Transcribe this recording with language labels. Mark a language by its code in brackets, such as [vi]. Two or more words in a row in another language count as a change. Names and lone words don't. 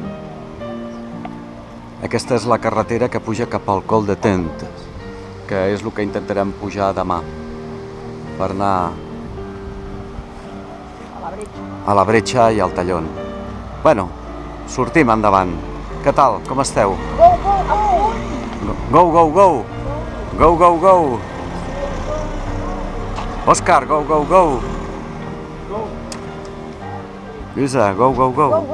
[ca] Aquesta és la carretera que puja cap al Col de Tentes, que és el que intentarem pujar demà per anar a la Bretxa i al Tallón. Bueno, sortim endavant. Què tal? Com esteu? [en] Go, go, go! Go, go, go! Òscar, go, go, go! Lluïsa, go, go, go!